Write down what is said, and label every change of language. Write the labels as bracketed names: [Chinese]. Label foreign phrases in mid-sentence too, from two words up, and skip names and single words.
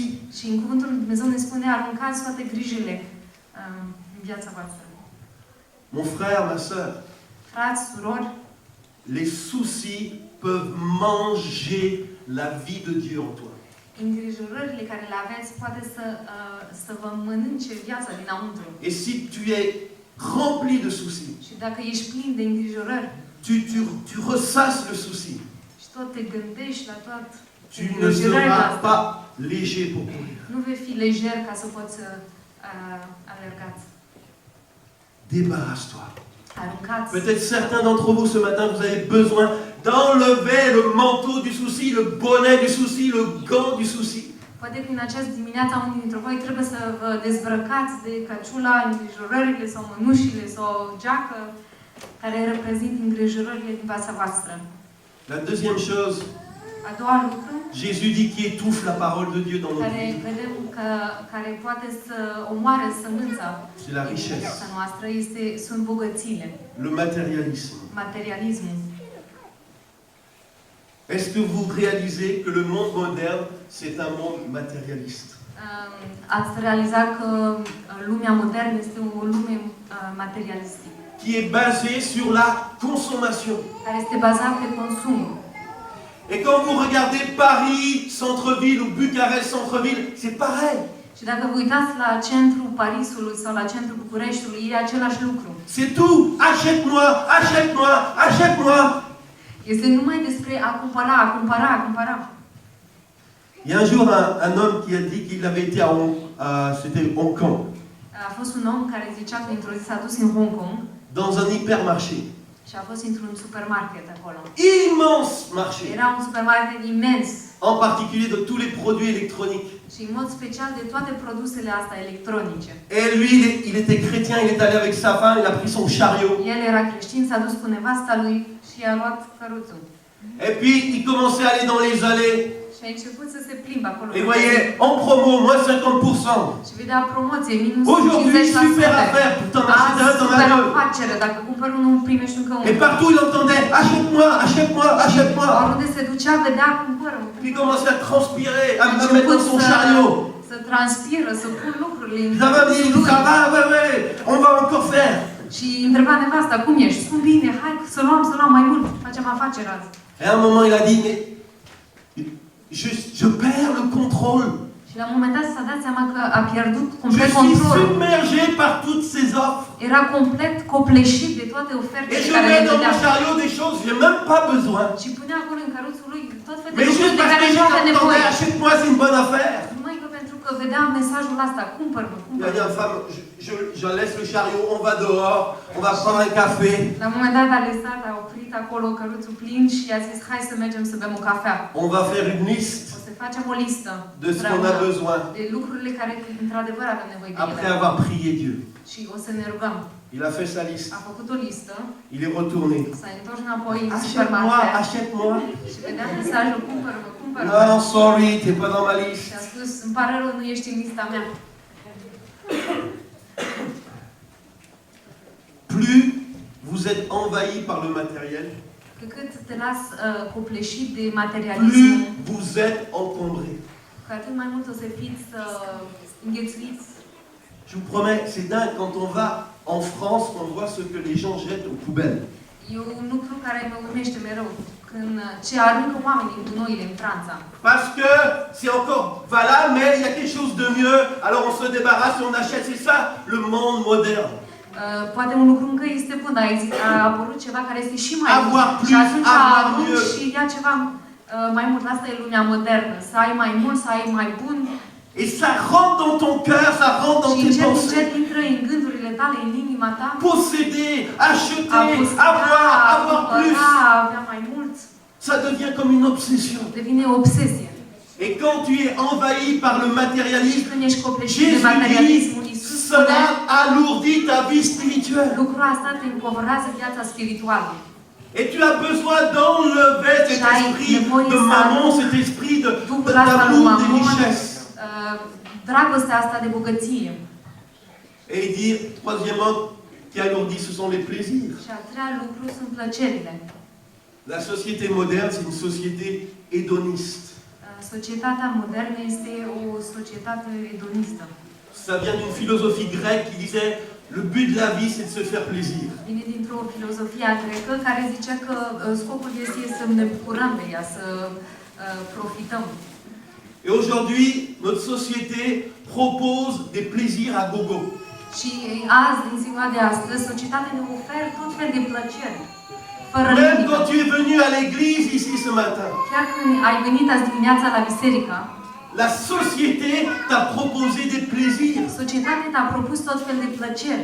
[Romanian] Și în cuvântul lui Dumnezeu ne spune aruncați toate grijile în viața voastră. [French] Mon frère, ma sœur, [Romanian] Frați, surori, [French] les soucis peuvent manger la vie de Dieu en toi. [Romanian] îngrijorările care le aveți poate să vă mănânce viața dinăuntru. [French] Et si tu es rempli de soucis, [Romanian] Și dacă ești plin de îngrijorări [French] tu ressasses le souci, [Romanian] și tot te gândești la tot [French] tu ne [Romanian] îngrijorările [French] seras [Romanian] astea, [French] pas léger pour courir. [Romanian] nu vei fi lejer ca să poți alergați. [French] Débarrasse-toi. [Romanian] Aruncați. [French] Peut-être certains d'entre vous ce matin, vous avez besoin d'enlever le manteau du souci, le bonnet du souci, le gant du souci. [Romanian] Poate că în această dimineață unii dintre voi trebuie să vă dezbrăcați de căciula, îngrijorările sau mănușile sau geacă care reprezintă îngrijorările din viața voastră. [French] La deuxième chose, [Romanian] A doua lucru [French] Jésus dit qui étouffe la parole de Dieu dans notre [Romanian] care [French] vie, [Romanian] vedem că care poate să omoare sămânța [French] c'est la [Romanian] din [French] richesse, [Romanian] viața noastră sunt bogățiile, [French] le matérialisme. [Romanian] materialismul. [French] Est-ce que vous réalisez que le monde moderne, c'est un monde matérialiste? [Romanian] Ați realizat că lumea modernă este o lume materialistă, [French] Qui est basée sur la consommation. [Romanian] care este bazată pe consum. [French] Et quand vous regardez Paris, centre-ville, ou Bucarest, centre-ville, c'est pareil. [Romanian] Și dacă vă uitați la centrul Parisului sau la centrul Bucureștiului, e același lucru. [French] C'est tout. Achète-moi, achète-moi, achète-moi. [Romanian] Este numai despre a cumpăra, a cumpăra, a cumpăra. [French] Il y a un jour un homme qui a dit qu'il avait été c'était Hong Kong, [Romanian] A fost un om care zicea că într-o zi s-a dus în Hong Kong [French] dans un hypermarché. [Romanian] și a fost într-un supermarket acolo. [French] Immense marché. [Romanian] Era un supermarket imens [French] En particulier de tous les produits électroniques. [Romanian] și în mod special de toate produsele astea electronice. [French] Et lui, il était chrétien, il est allé avec sa femme, il a pris son chariot. [Romanian] El era creștin, s-a dus cu nevasta lui și a luat căruțul. [French] Et puis, il commençait à aller dans les allées. [Romanian] Și a început să se plimbe acolo. [French] Et voyez, en promo, moins 50%. [Romanian] Și vedea promoție, minus [French] Aujourd'hui, [Romanian] 50%. [French] super affaire, putain, m'acheter un, t'en as [Romanian] Super [French] deux. [Romanian] afacere, dacă cumpăr unul, primești încă [French] Et [Romanian] unul. [French] partout, il entendait, achète-moi, achète-moi, achète-moi. [Romanian] Oriunde se ducea, vedea, cumpără. [French] Puis il commençait à transpirer, à mettre dans son chariot. [Romanian] Să transpiră, să pun lucrurile în [French] Ça va bien, il dit, ça va, ouais, ouais, on va encore faire. [Romanian] Și întreba nevasta, cum ești? Spun bine, hai să luăm mai mult, facem afaceri azi. [French] Et à un moment, il a dit, mais je perds le contrôle. [Romanian] Și la un moment dat s-a dat seama că a pierdut [French] Je [Romanian] complet [French] suis [Romanian] controlul. [French] submergé par toutes ces offres. [Romanian] Era complet copleșit de toate [French] Et [Romanian] ofertele [French] je [Romanian] care [French] le mets dans [Romanian] dădea. [French] mon chariot des choses que je n'ai même pas besoin. [Romanian] Și punea acolo în căruțul lui tot felul de [French] Mais [Romanian] lucruri [French] juste [Romanian] de [French] parce [Romanian] care [French] que [Romanian] nu avea [French] j'entendais, [Romanian] nevoie. [French] achète-moi, c'est une bonne affaire. [Romanian] Numai că pentru că vedea mesajul ăsta, cumpăr-mă, [French] Il a [Romanian] cumpăr-mă. [French] dit à la femme, je laisse le chariot, on va dehors, on va prendre un café. [Romanian] La un moment dat a lăsat, a oprit acolo căruțul plin și a zis, hai să mergem să bem o cafea. [French] On va faire une liste [Romanian] O să facem o listă [French] de ce qu'on a besoin [Romanian] de lucrurile care într-adevăr avem nevoie de [French] après [Romanian] ele. [French] avoir prié Dieu. [Romanian] Și o să ne rugăm. [French] Il a fait sa liste. [Romanian] a făcut o listă, [French] Il est retourné. [Romanian] s-a întors înapoi în [French] Achète-moi, [Romanian] supermarket [French] achète-moi. [Romanian] și vedea mesajul, cumpără-mă, cumpără-mă. [French] Non, sorry, t'es pas dans ma [Romanian] Și [French] liste. [Romanian] a spus, îmi pare rău, nu ești în lista mea. [French] Plus vous êtes envahi par le matériel, [Romanian] Cu cât te las copleșit de materialism, [French] plus vous êtes encombré. [Romanian] cu atât mai mult o să fiți înghețuiți. [French] Je vous promets, c'est dingue, quand on va en France, on voit ce que les gens jettent aux poubelles. [Romanian] E un lucru care mă urmește mereu. Când ce aruncă oamenii în gunoile în Franța. [French] Parce que c'est encore valable, mais il y a quelque chose de mieux, alors on se débarrasse et on achète. C'est ça, le monde moderne. [Romanian] Poate un lucru încă este bun, dar a apărut ceva care este și mai bun. [French] Avoir [Romanian] Și [French] plus, [Romanian] atunci [French] avoir [Romanian] arunci [French] mieux. [Romanian] și ia ceva mai mult. Asta e lumea modernă. Să ai mai mult, să ai mai bun. [French] Et ça rentre dans ton cœur, ça rentre dans [Romanian] Și [French] tes [Romanian] încet, [French] pensées. [Romanian] încet intră în gândurile tale, în inima ta. [French] Posséder, acheter, [Romanian] A poseda, [French] avoir plus. [Romanian] cumpăra, avea mai mult. [French] Ça devient comme une obsession. [Romanian] Devine o obsesie. [French] Et quand tu es envahi par le [Romanian] Și [French] matérialisme, [Romanian] când ești copleșit de [French] Jésus [Romanian] materialismul, [French] dit, [Romanian] Iisus spune, [French] cela alourdit ta vie spirituelle. [Romanian] lucrul asta te împovărează viața spirituală. [French] Et tu as besoin d'enlever cet esprit de maman, cet esprit d'amour, des richesses. [Romanian] Dragostea asta de bogăție. [French] Et dire, troisièmement, qui alourdit, ce sont les plaisirs. [Romanian] Și a treia lucru sunt plăcerile. [French] La société moderne, c'est une société hédoniste. [Romanian] Societatea modernă este o societate edonistă. [French] Ça vient d'une philosophie grecque qui disait, le but de la vie, c'est de se faire plaisir. [Romanian] Vine dintr-o filozofie grecă care zicea că scopul este să ne bucurăm de ea, să profităm. [French] Et aujourd'hui, notre société propose des plaisirs à gogo. [Romanian] Și azi, în ziua de astăzi, societatea ne oferă tot fel de plăceri. Fără [French] Même [Romanian] limită. [French] quand tu es venu à l'église ici ce matin, [Romanian] Chiar când ai venit azi dimineața la biserică, [French] la société t'a proposé des plaisirs. [Romanian] societatea te-a propus tot fel de plăceri.